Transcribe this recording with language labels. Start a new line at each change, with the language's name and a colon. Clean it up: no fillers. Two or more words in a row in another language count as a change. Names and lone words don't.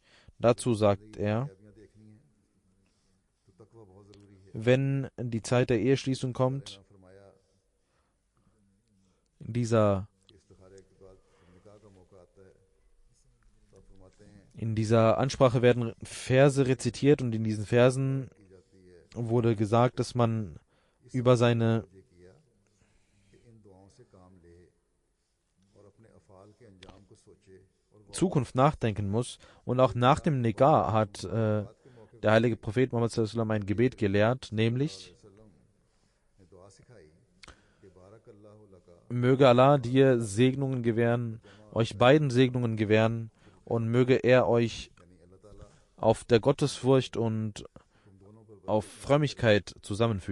German: Dazu sagt er, wenn die Zeit der Eheschließung kommt, in dieser Ansprache werden Verse rezitiert und in diesen Versen wurde gesagt, dass man über seine Zukunft nachdenken muss. Und auch nach dem Nikah hat der heilige Prophet Muhammad
Arabic: صلى الله عليه وسلم
German: ein Gebet gelehrt, nämlich: Möge Allah dir Segnungen gewähren, euch beiden Segnungen gewähren, und möge er euch auf der Gottesfurcht und auf Frömmigkeit zusammenfügen.